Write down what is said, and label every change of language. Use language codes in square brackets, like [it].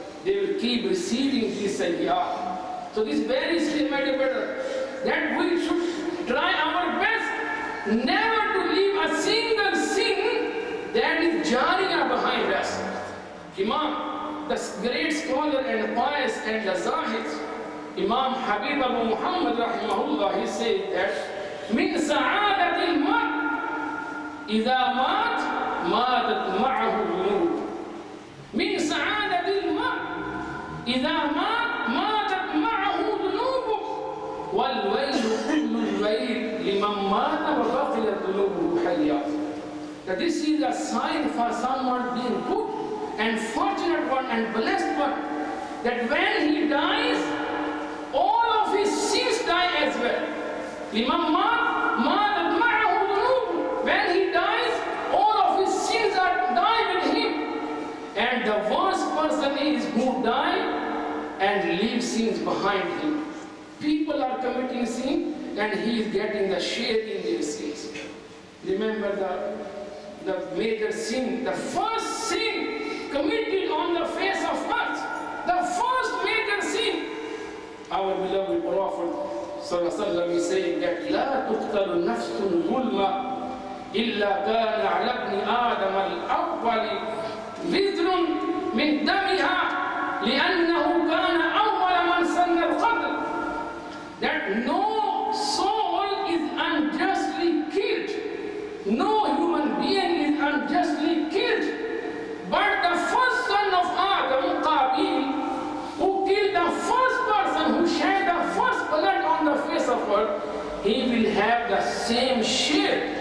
[en] They will keep receiving this sayyah. So this very systematic matter that we should try our best never to leave a single sin that is jariyah behind us. Imam, the great scholar and pious and the zahid, Imam Habib Abu Muhammad rahimahullah, he said that [ar] min sa'adatil mar إذا مات ماتت معه ذنوب. من سعادة المرء إذا ماتت معه ذنوبه والويل كل الويل لمن مات وبقيت ذنوبه حيات. [en] That this is a sign for someone being good and fortunate one and blessed one, that when he dies, all of his sins die as well. [ar] لمن ماتت معه ذنوبه. [en] When he dies, all of his sins are die with him. And the worst person is who dies and leaves sins behind him. People are committing sin and he is getting the share in their sins. Remember the major sin, the first sin committed on the face of earth, the first major sin. Our beloved Prophet sallallahu alaihi wasallam is saying that [ar] لا تقتل نفس ظلما إلا كان على ابن آدم الأول وزر من دمها لأنه كان أول من سن القتل. [en] That no soul is unjustly killed, no human being is unjustly killed, but the first son of Adam, Qabil, who killed the first person, who shed the first blood on the face of earth, he will have the same share.